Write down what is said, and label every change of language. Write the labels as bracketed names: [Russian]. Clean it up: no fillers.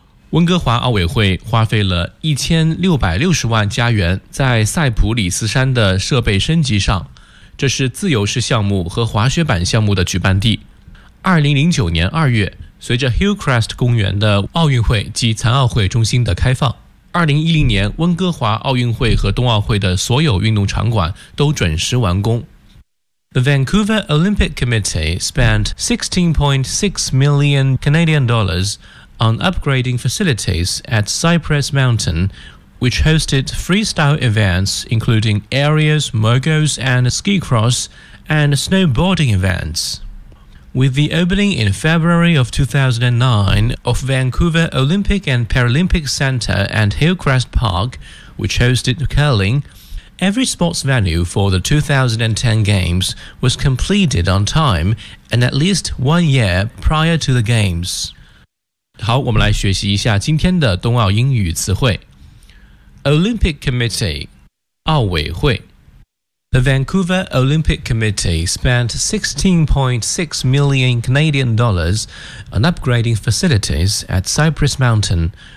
[Chinese] 温哥华奥委会花费了1660万加元在塞普里斯山的设备升级上，这是自由式项目和滑雪板项目的举办地。 2009年2月，随着 Hillcrest 公园的奥运会及残奥会中心的开放，2010年温哥华奥运会和冬奥会的所有运动场馆都准时完工。 [English] The Vancouver Olympic Committee spent $16.6 million on upgrading facilities at Cypress Mountain, which hosted freestyle events including aerials, moguls and ski cross and snowboarding events. With the opening in February of 2009 of Vancouver Olympic and Paralympic Center and Hillcrest Park, which hosted curling, every sports venue for the 2010 Games was completed on time and at least 1 year prior to the Games. [Chinese] 好，我们来学习一下今天的冬奥英语词汇。 [English] Olympic Committee, 奥委会。The Vancouver Olympic Committee spent $16.6 million on upgrading facilities at Cypress Mountain.